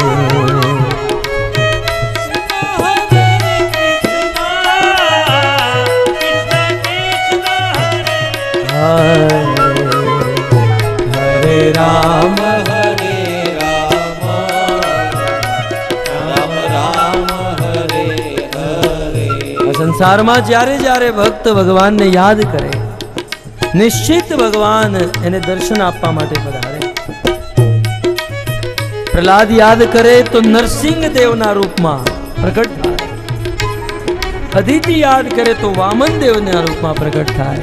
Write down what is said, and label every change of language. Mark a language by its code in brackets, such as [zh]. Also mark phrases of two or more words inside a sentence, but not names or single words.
[hi] राम हरे राम राम राम हरे हरे. संसार में [gu] જ્યારે જ્યારે ભક્ત ભગવાનને યાદ કરે નિશ્ચિત ભગવાન એને દર્શન આપવા માટે પધારે. પ્રહલાદ યાદ કરે તો નરસિંહ દેવના રૂપમાં પ્રગટ થાય. અદિતિ યાદ કરે તો વામન દેવના રૂપમાં પ્રગટ થાય.